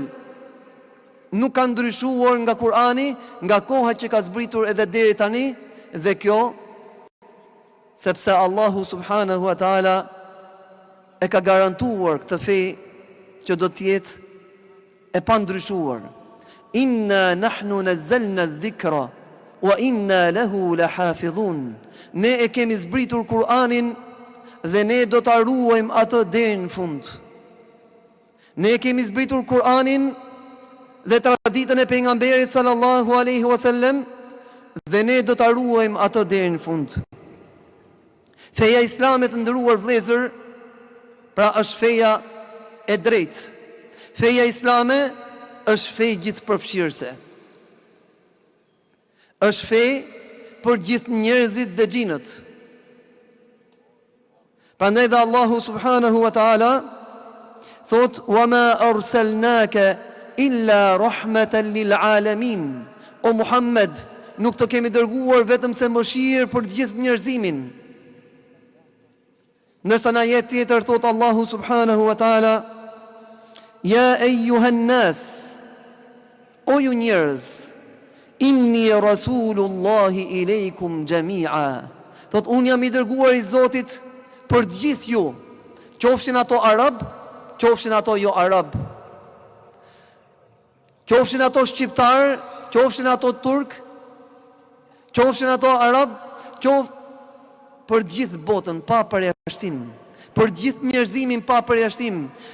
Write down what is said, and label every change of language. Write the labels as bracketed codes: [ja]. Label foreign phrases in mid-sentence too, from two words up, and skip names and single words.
[sq] Nuk ka ndryshuar nga Kur'ani, nga koha që ka zbritur edhe deri tani, dhe kjo sepse Allahu [ar] سبحانه وتعالى [sq] e ka garantuar këtë fe që do të jetë e pandryshuar. [ar] إنا نحن نزلنا الذكر وإنا له لحافظون. [sq] Ne e kemi zbritur Kur'anin dhe ne do ta ruajmë atë deri në fund. Ne e kemi zbritur Kur'anin dhe traditën e pejgamberit [ar] صلى الله عليه وسلم [sq] dhe ne do ta ruajmë atë deri në fund. Feja islame të nderuar vëllezër, pra është feja e drejtë. Feja islame është fe gjithëpërfshirëse. Është fe për gjithë njerëzit dhe xhinët. Prandaj dhe Allahu [ar] سبحانه وتعالى [sq] thot: [ar] "وما أرسلناك إلا رحمة للعالمين." [sq] O Muhammed, nuk të kemi dërguar vetëm se mëshirë për gjithë njerëzimin. Nërsa në ajet tjetër thot Allahu [ar] سبحانه وتعالى: "يا أيها الناس", [sq] o ju njerëz, [ar] إني رسول الله إليكم جميعا. [sq] Thot, unë jam i dërguar i Zotit për gjithë ju, qofshin ato arab, qofshin ato jo arab, qofshin ato shqiptar, qofshin ato turk, qofshin ato arab, për gjithë botën pa përjashtim, për gjithë njerëzimin pa përjashtim.